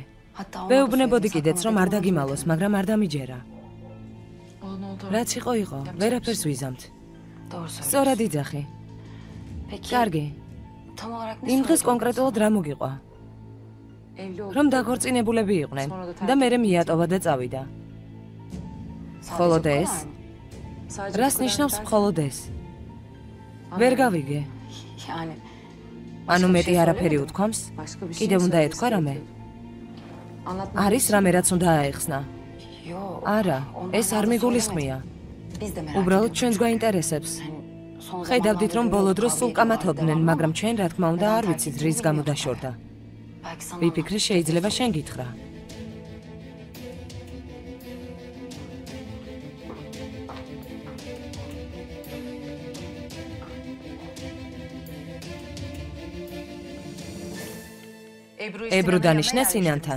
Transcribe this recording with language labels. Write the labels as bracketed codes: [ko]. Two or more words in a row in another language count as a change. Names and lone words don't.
[tr] Hatta ona da [ka] ვეუბნებოდი [tr] söyledim, [ka] კიდეც რომ არ დაგიმალოს, მაგრამ არ დამიჯერა. [tr] Olan oldu. [ka] რაც იყო, ვერაფერს ვიზამთ. [tr] Doğru söylüyorsun. [ka] სწორად იძახი. [tr] Peki [ka] კარგი, [tr] tam olarak ne [ka] იმ დღეს [tr] söyledin? [ka] კონკრეტულად რა მოგიყვა? [tr] Evli olduk. [ka] რომ დაქორწინებულები იყვნენ და მე მიატოვა და წავიდა. [tr] Sadece [ka] მხოლოდ [tr] bu kadar [ka] ეს? [tr] mı? Sadece [ka] რას [tr] bu kadar [ka] ნიშნავს [tr] yeter. [ka] მხოლოდ ეს? ვერ გავიგე. [tr] Yani [ka] ანუ [tr] Başka bir [ka] მეტი [tr] şey [ka] არაფერი [tr] söylemedin. [ka] უთქვამს? [tr] Başka bir şey [ka] კიდევ უნდა [tr] söylemek [ka] ეთქვა რამე? [tr] gerekiyordu. Anlatmak [ka] არის [tr] için. [ka] რამე რაც უნდა აეხსნა? [tr] Yok. [ka] არა, [tr] ondan [ka] ეს არ [tr] daha da [ka] მიგულისხმია. [tr] söylemedim. Biz de merak [ka] უბრალოდ [tr] ediyoruz. [ka] ჩვენს გვაინტერესებს. [tr] Yani son [ka] ხედავდით რომ [tr] zamanlarda [ka] ბოლო [tr] böyle [ka] დროს სულ [tr] kavga [ka] კამათობდნენ, [tr] ediyorlar, [ka] მაგრამ [tr] devam [ka] ჩვენ რა თქმა უნდა [tr] Neden [ka] არ [tr] terk [ka] ვიცით [tr] ettiğini [ka] რის გამო [tr] bilmiyorduk [ka] დაშორდა. [tr] yani. Belki sana [ka] ვიფიქრე შეიძლება შენ გითხრა. ebru დანიშნა სინანთან.